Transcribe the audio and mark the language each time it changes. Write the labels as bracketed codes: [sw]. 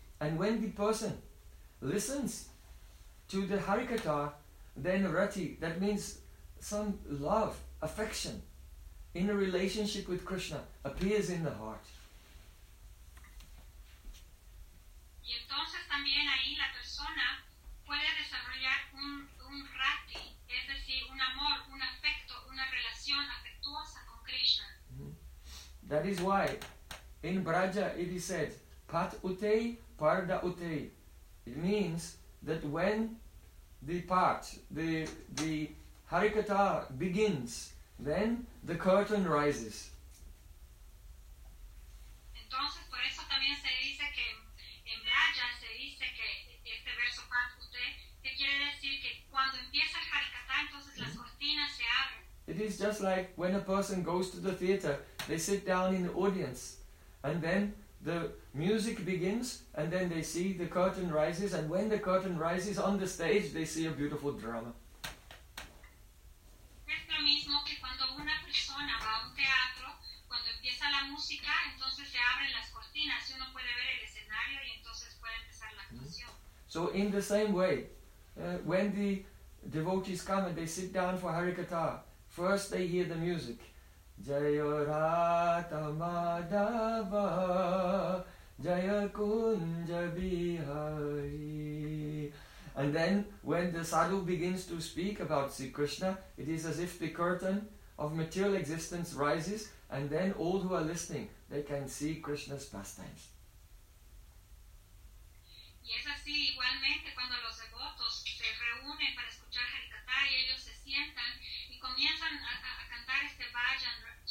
[en] And when the person listens to the harikatha, then rati, that means some love, affection in a relationship with Krishna, appears in the heart. [es] Y entonces también ahí la persona puede desarrollar un rati, es decir, un amor, un afecto, una relación afectuosa con Krishna. [en] That is why in Braja it is said [hi] pat utei parda utei. [en] It means that when the part, the harikatha begins, then the curtain rises. [es] Entonces, por eso también se dice que en Braja se dice que este verso pat ute, que quiere decir que cuando empieza el harikatha, entonces las cortinas se abren. [en] It is just like when a person goes to the theater, they sit down in the audience, and then the music begins, and then they see the curtain rises, and when the curtain rises on the stage, they see a beautiful drama. [es] Es lo mismo que cuando una persona va a un teatro, cuando empieza la música, entonces se abren las cortinas, y uno puede ver el escenario, y entonces puede empezar la actuación. [en] So in the same way, when the devotees come and they sit down for Harikatha, first they hear the music. Jaya Rata Madhava, Jaya Kunja Bihari. And then when the sadhu begins to speak about Sri Krishna, it is as if the curtain of material existence rises, and then all who are listening, they can see Krishna's pastimes. [es] Y es así, igualmente, cuando los devotos se reúnen para escuchar Harikatha, y ellos se sientan y comienzan a cantar este bhajan,